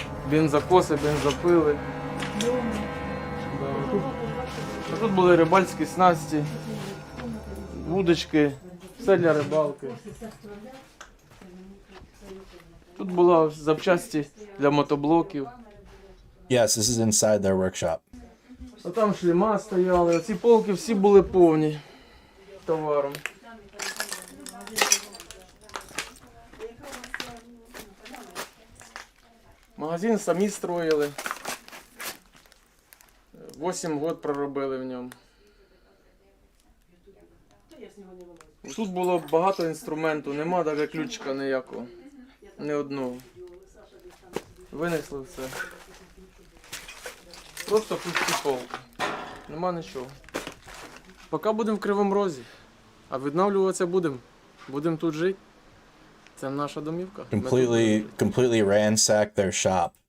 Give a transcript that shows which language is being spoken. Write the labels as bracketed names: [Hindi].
[Ukrainian] бензокоси, бензопили. Да. Тут були рибальські снасті, вудочки, все для рибалки. Тут були запчасті для мотоблоків. [English] Yes, this is inside their workshop. [Ukrainian] А там шлема стояли, ці полки всі були повні товаром. Магазин самі строїли. 8 років проробили в ньому. Тут було багато інструменту, нема навіть ключика ніякого. Ні одного. Винесли все. Просто пусті полки. Нема нічого. Поки будемо в Кривому Розі. А відновлюватися будемо. Будемо тут жити. Це наша домівка. [English] Completely ransacked their shop.